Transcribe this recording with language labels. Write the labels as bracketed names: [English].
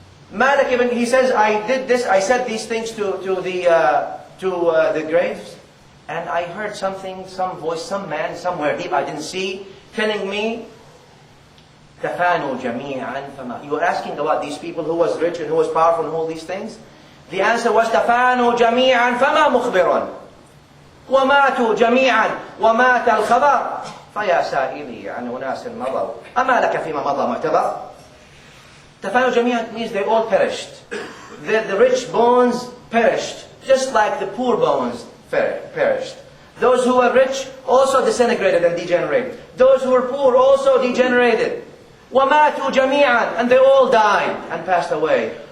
[English] Malik ibn, he says, I did this, I said these things to the graves, and I heard something, some voice, some man somewhere deep I didn't see, telling me, [Arabic] تَفَانُوا جَمِيعًا فَمَا. [English] You were asking about these people who was rich and who was powerful and all these things. The answer was [Arabic] تَفَانُوا جَمِيعًا فَمَا مُخْبِرٌ وَمَاتُوا جَمِيعًا وَمَاتَ الْخَبَرُ فَيَا سَائِلِي عَنْ أُنَاسٍ مَضَوْا أَمَا لَكَ فِيمَا مَضَى مُعْتَبَرٌ. تَفَانُوا جَمِيعًا [English] means they all perished. The rich bones perished, just like the poor bones perished. Those who were rich also disintegrated and degenerated. Those who were poor also degenerated. [Arabic] وَمَاتُوا جَمِيعًا, [English] and they all died and passed away.